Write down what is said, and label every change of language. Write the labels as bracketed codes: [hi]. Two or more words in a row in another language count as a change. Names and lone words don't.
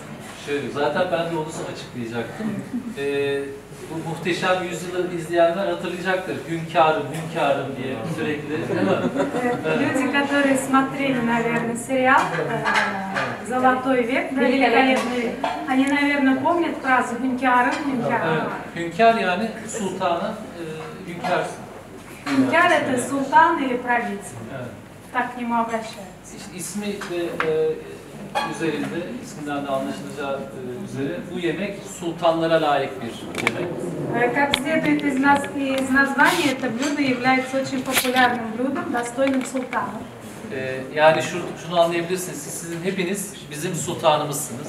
[tr] Şöyle, zaten ben de onu açıklayacaktım. Bu muhteşem yüzyılı izleyenler hatırlayacaktır. Hünkârım, hünkârım diye sürekli, değil mi? [ru] Люди, которые смотрели, наверное, сериал «Золотой век», «Великолепный век», они, наверное, помнят фразу [tr] «Hünkârım, hünkârım». Evet, hünkâr yani sultana, hünkârsın. [ru] Hünkâr это султан или правитель. [tr] Evet. [ru] Так к нему обращаются. [tr] İsmi de üzerinde, isminden de anlaşılacağı üzere bu yemek sultanlara layık bir yemek. [ru] Как следует из названия, это блюдо является очень популярным блюдом, достойным султана. [tr] Yani şunu anlayabilirsiniz, sizin hepiniz bizim sultanımızsınız.